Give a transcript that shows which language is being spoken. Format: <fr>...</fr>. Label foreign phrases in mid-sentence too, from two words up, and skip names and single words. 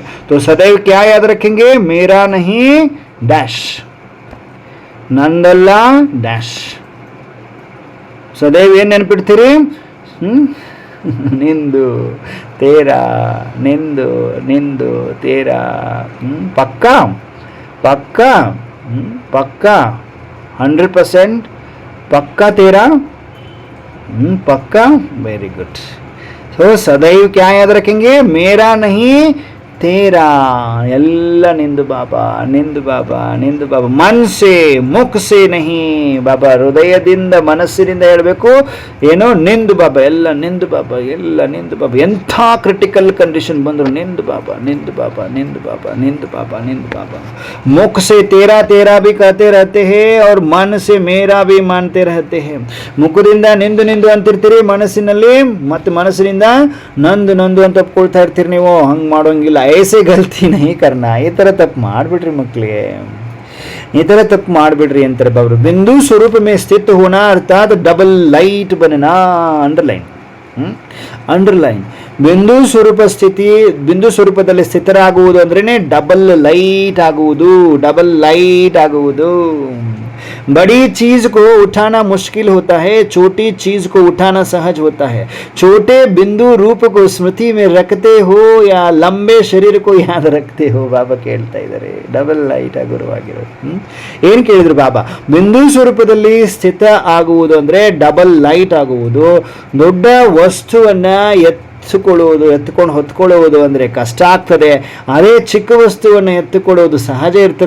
<hi>तो सदैव क्या याद रखेंगे, मेरा नहीं डैश,</hi> <kn>ನಂದಲ್ಲ ಡ್ಯಾಶ್. ಸದೈವ ಏನು ನೆನಪಿಡ್ತೀರಿ? ನಿಂದು ತೇರಾ, ನಿಂದು ತೇರಾ.</kn> <hi>ಪಕ್ಕಾ 100% पक्का तेरा, पक्का,</hi> <en>very good.</en> <hi>तो सदैव क्या याद रखेंगे, मेरा नहीं तेरा,</hi> <kn>ಎಲ್ಲ ನಿಂದು ಬಾಬಾ.</kn> <hi>मनसे मुखसे नहीं बाबा,</hi> <kn>ಹೃದಯದಿಂದ ಮನಸ್ಸಿನಿಂದ ಹೇಳಬೇಕು. ಏನೋ ನಿಂದು ಬಾಬಾ, ಎಲ್ಲ ನಿಂದು ಬಾಬಾ. ಎಂಥ</kn> <en>critical condition</en> <kn>ಬಂದರು ನಿಂದು ಬಾಬಾ.</kn> <hi>मुख से तेरा भी कहते रहते हैं और मन से मेरा भी मानते रहते हैं.</hi> <kn>ಮುಖದಿಂದ ನಿಂದು ಅಂತಿರ್ತೀರಿ, ಮನಸ್ಸಿನಲ್ಲಿ ಮತ್ತೆ ಮನಸ್ಸಿನಿಂದ ನಂದು ಅಂತ ಒಪ್ಕೊಳ್ತಾ ಇರ್ತೀರಿ. ನೀವು ಹಂಗೆ ಮಾಡೋಂಗಿಲ್ಲ.</kn> <hi>ऐसे गलती नहीं करना.</hi> <kn>ಈ ಥರ ತಪ್ಪು ಮಾಡಿಬಿಡ್ರಿ ಮಕ್ಕಳಿಗೆ, ಅಂತಾರೆ ಬಾಬರು.</kn> <hi>बिंदु स्वरूप में स्थित होना अर्थात</hi> <en>double light</en> <hi>बनना.</hi> <kn>ಅಂಡರ್ಲೈನ್. ಬಿಂದು ಸ್ವರೂಪದಲ್ಲಿ ಸ್ಥಿತರಾಗುವುದು ಅಂದ್ರೇನೆ</kn> <en>double light</en> <kn>ಆಗುವುದು.</kn> <hi>बड़ी चीज को उठाना मुश्किल होता है, छोटी चीज को उठाना सहज होता है. छोटे बिंदु रूप को स्मृति में रखते हो या लंबे शरीर को याद रखते हो.</hi> <kn>ಬಾಬಾ ಕೇಳ್ತಾ ಇದ್ದಾರೆ,</kn> <en>double light</en> <kn>ಗುರುವಾಗಿರೋದು. ಏನು ಕೇಳಿದ್ರು ಬಾಬಾ? ಬಿಂದು ಸ್ವರೂಪದಲ್ಲಿ ಸ್ಥಿತ ಆಗುವುದು ಅಂದ್ರೆ</kn> <en>double light</en> <kn>ಆಗುವುದು. ದೊಡ್ಡ ವಸ್ತುವನ್ನ ಎತ್ತುಕೊಂಡು ಹೊತ್ಕೊಳ್ಳುವುದು ಅಂದರೆ ಕಷ್ಟ ಆಗ್ತದೆ. ಅದೇ ಚಿಕ್ಕ ವಸ್ತುವನ್ನು ಎತ್ತುಕೊಳ್ಳುವುದು ಸಹಜ ಇರ್ತದೆ.</kn>